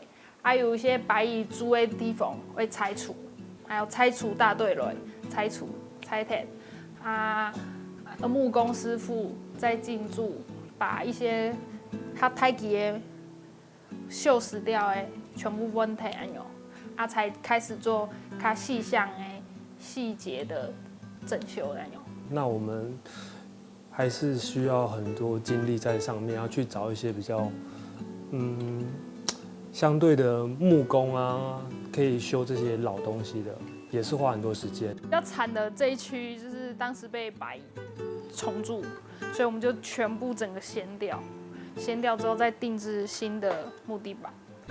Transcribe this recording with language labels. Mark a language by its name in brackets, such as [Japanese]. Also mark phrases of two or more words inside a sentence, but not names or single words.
[Chinese] 還有一些白蟻住的地方會拆除，還有拆除大隊來拆除拆鐵木工師傅再進駐，把一些它太極的鏽蝕掉的全部問題才開始做較細項的細節的整修那我們還是需要很多精力在上面，要去找一些比較相對的木工啊，可以修這些老東西的，也是花很多時間。比較慘的這一區就是當時被白蟻蟲蛀，所以我們就全部整個掀掉之後再定制新的木地板。